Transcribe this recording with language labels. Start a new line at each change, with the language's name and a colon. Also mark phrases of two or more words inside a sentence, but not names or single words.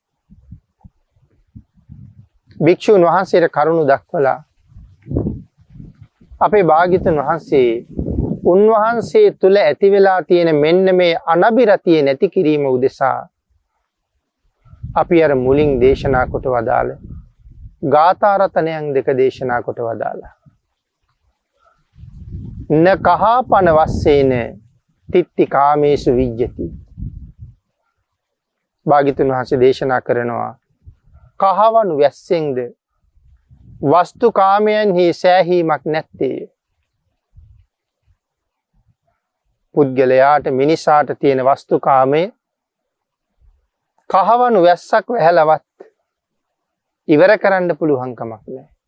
Sinhala: භික්ෂුන් වහන්සේට කරුණු දක්වලා අපේ භාග්‍යතුන් වහන්සේ උන්වහන්සේ තුල ඇති වෙලා තියෙන මෙන්න මේ අනබිරතිය නැති කිරීම උදෙසා අපි අර මුලින් දේශනා කොට වදාළ ගාථා රතනයන් දෙක දේශනා කොට වදාලා.
Pali: න කහපන වස්සේන තිත්ති කාමේසු විජ්ජති.
Sinhala: භාග්‍යතුන් වහන්සේ දේශනා කරනවා කහවණු වැස්සෙන්ද වස්තු කාමයන්හි සෑහීමක් නැත්තේ. පුද්ගලයාට මිනිසාට තියෙන වස්තු කාමය කහවණු වැස්සක් වැහැලවත් ඉවර කරන්න පුළුවන් කමක් නැහැ.